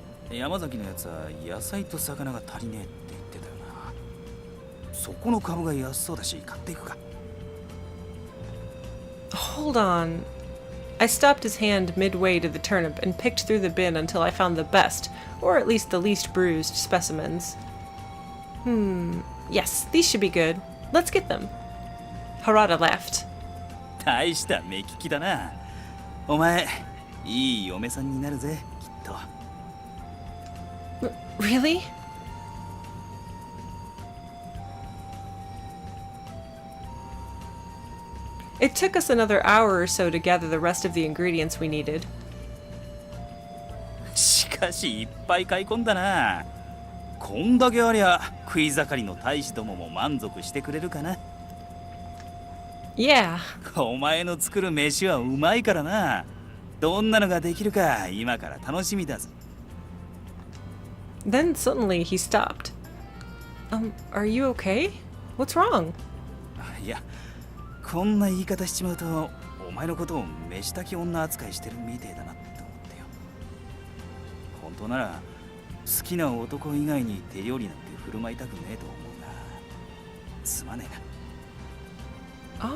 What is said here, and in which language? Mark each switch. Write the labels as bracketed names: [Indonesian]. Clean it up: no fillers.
[Japanese] 山崎のやつは野菜と魚が足りねえって言ってたよな。そこの株が安そうだし買っていくか。 [English] Hold on. I stopped his hand midway to the turnip and picked through the bin until I found the best, or at least the least bruised, specimens. Yes, these should be good. Let's get them. Harada laughed. [Japanese] 大した目利きだな。お前、いい嫁さんになるぜ、きっと。 [English] Really? It took us another hour or so to gather the rest of the ingredients we needed. [Japanese] しかしいっぱい買い込んだな。こんだけありゃ食い盛りの大使どもも満足してくれるかな。 [English] Yeah. [Japanese] お前の作る飯はうまいからな。どんなのができるか今から楽しみだぜ。 [English] Then suddenly he stopped. Are you okay? What's wrong? [Japanese] いや、こんな言い方しちまうとお前のことを飯炊き女扱いしてるみてえだなって思ってよ。本当なら好きな男以外に手料理なんて振る舞いたくねえと思うが、すまねえな。